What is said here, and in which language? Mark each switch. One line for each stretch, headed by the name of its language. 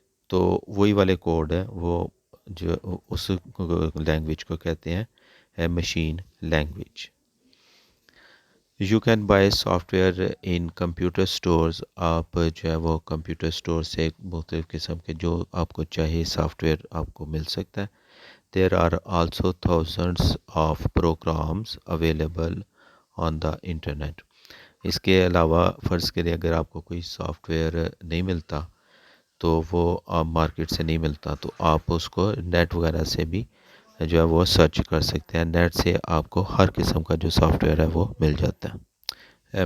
Urdu: تو وہی والے کوڈ ہیں وہ جو اس لینگویج کو کہتے ہیں machine language.
English: You can buy software in computer stores.
Urdu: آپ جو ہے وہ کمپیوٹر اسٹور سے مختلف قسم کے جو آپ کو چاہیے سافٹ ویئر آپ کو مل سکتا ہے.
English: There are also thousands of programs available on the internet.
Urdu: اس کے علاوہ فرض کریں اگر آپ کو کوئی سافٹ ویئر نہیں ملتا تو وہ آپ مارکیٹ سے نہیں ملتا تو آپ اس کو نیٹ وغیرہ سے بھی جو ہے وہ سرچ کر سکتے ہیں. نیٹ سے آپ کو ہر قسم کا جو سافٹ ویئر ہے وہ مل جاتا ہے.